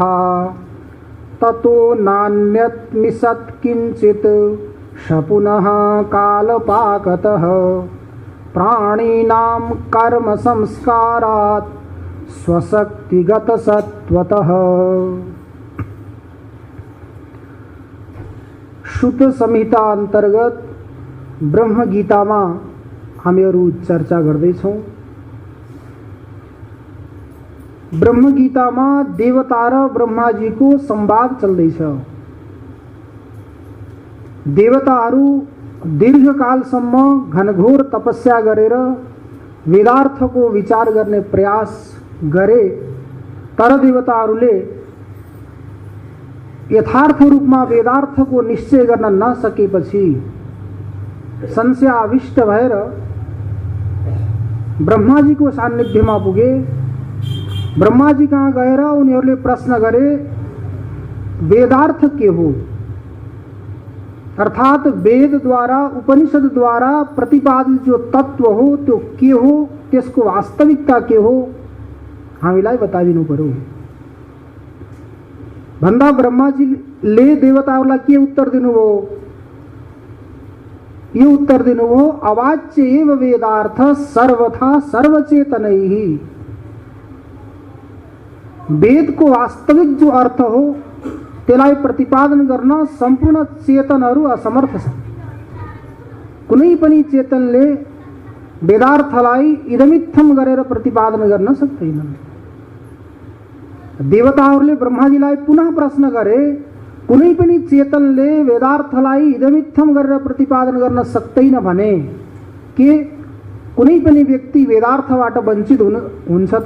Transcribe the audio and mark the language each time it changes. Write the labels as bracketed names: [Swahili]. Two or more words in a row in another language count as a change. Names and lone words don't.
[Sanskrit] ततो नान्यत् मिषत् किञ्चित् स पुनः कालपाकतः। प्राणिनां कर्म संस्कारात् स्वशक्तिगतसत्त्वतः। [Nepali] श्रुत संहिता अंतर्गत ब्रह्म गीता में हामीहरू चर्चा गर्दैछौं। ब्रह्म गीता में देवता र ब्रह्माजी को संवाद चल्दैछ। देवताहरू दीर्घकालसम्म घनघोर तपस्या गरेर वेदार्थ को विचार गर्ने प्रयास गरे, तर देवताहरूले यथार्थ रूप में वेदार्थ को निश्चय गर्न नसकेपछि संशयाविष्ट भएर ब्रह्माजी को सान्निध्य में पुगे। ब्रह्माजी कहाँ गएर उनीहरूले प्रश्न गरे, वेदार्थ के हो, अर्थात वेद द्वारा उपनिषद द्वारा प्रतिपादित जो तत्व हो त्यो के हो, त्यसको वास्तविकता के हो, हामीलाई बताइदिनु पर्यो भन्दा ब्रह्माजीले देवताहरूलाई के उत्तर दिनुभयो? यो उत्तर दिनुभयो, [Sanskrit] अवाच्य एव वेदार्थ सर्वथा सर्वचेतनैः। [Nepali] वेद को वास्तविक जो अर्थ हो त्यसलाई प्रतिपादन गर्न सम्पूर्ण चेतनहरू असमर्थ छन्। कुनै पनि चेतनले वेदार्थलाई इदमित्थम गरेर प्रतिपादन गर्न सक्दैनन्। देवताहरूले ब्रह्माजीलाई पुनः प्रश्न गरे, कुनै पनि चेतनले वेदार्थलाई इदमित्थम गरेर प्रतिपादन गर्न सक्दैन भने के कुनै पनि व्यक्ति वेदार्थबाट वञ्चित हुन्छ त?